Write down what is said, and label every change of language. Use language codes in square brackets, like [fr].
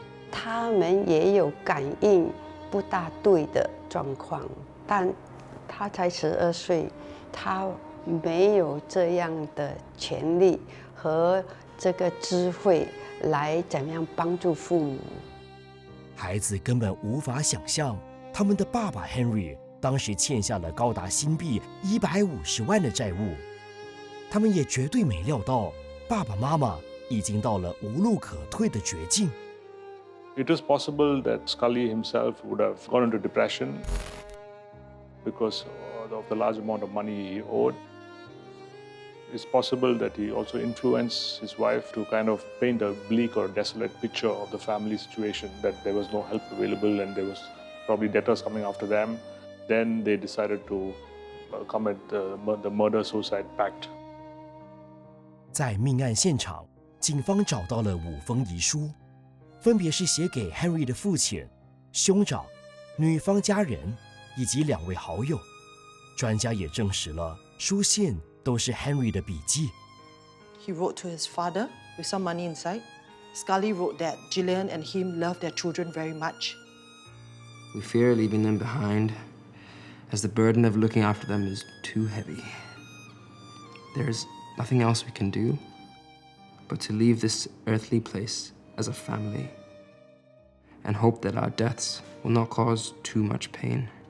[zh] 他们也有感应不大对的状况，但他才12岁，他没有这样的权利和这个智慧来怎么样帮助父母。孩子根本无法想象，他们的爸爸 Henry 当时欠下了高达新币150万的债务。他们也绝对没料到，爸爸妈妈已经到了无路可退的绝境。 [en] It is possible that Scully himself would have gone into depression because of the large amount of money he owed. It's possible that he also influenced his wife to kind of paint a bleak or desolate picture of the family situation, that there was no help available and there was probably debtors coming after them. Then they decided to commit the murder-suicide pact. [zh] 在命案现场，警方找到了5封遗书，分别是写给 Henry 的父亲、兄长、女方家人以及2位好友。专家也证实了，书信都是 Henry 的笔记。 [en] He wrote to his father with some money inside. Scully wrote that Gillian and him love their children very much. We fear leaving them behind, as the burden of looking after them is too heavy. There's nothing else we can do but to leave this earthly place as a family and hope that our deaths will not cause too much pain.